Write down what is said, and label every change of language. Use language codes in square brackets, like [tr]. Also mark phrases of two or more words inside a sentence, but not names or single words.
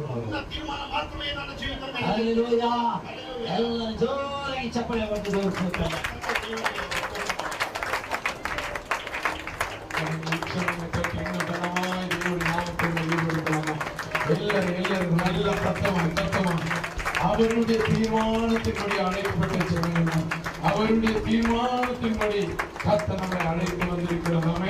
[kn] ನನ್ನ ತೀರ್ಮಾನ ಮಾತ್ರವೇ ನನ್ನ ಜೀವಿತದಲ್ಲಿ [ta] ஹல்லேலூயா. எல்லாரும் [kn] ஜோராಗಿ ಚಪ್ಪಾಳೆ ಹೊಡೆದು ದೇವರಿಗೆ [ta] எல்லாரும் நல்ல சத்தமா அவருடைய தீர்மானத்தின்படி அழைக்கப்பட்ட ஜனங்கள், அவருடைய தீர்மானத்தின்படி கர்த்தர் நம்மை அழைத்து வந்திருக்கிறோமே.